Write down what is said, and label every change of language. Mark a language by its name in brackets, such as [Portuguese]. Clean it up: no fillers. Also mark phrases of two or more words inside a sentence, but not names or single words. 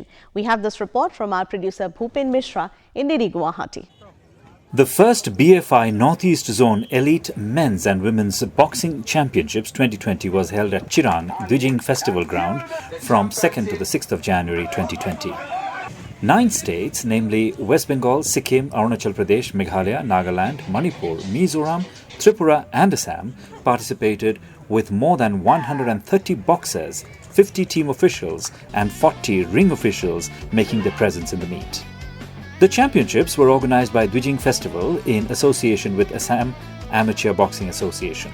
[English] We have this report from our producer Bhupen Mishra in Guwahati. The first BFI Northeast Zone Elite Men's and Women's Boxing Championships 2020 was held at Chirang DWIJING Festival Ground from 2nd to the 6th of January 2020. 9 states, namely West Bengal, Sikkim, Arunachal Pradesh, Meghalaya, Nagaland, Manipur, Mizoram, Tripura and Assam participated with more than 130 boxers, 50 team officials and 40 ring officials making their presence in the meet. The championships were organised by DWIJING Festival in association with ASSAM Amateur Boxing Association.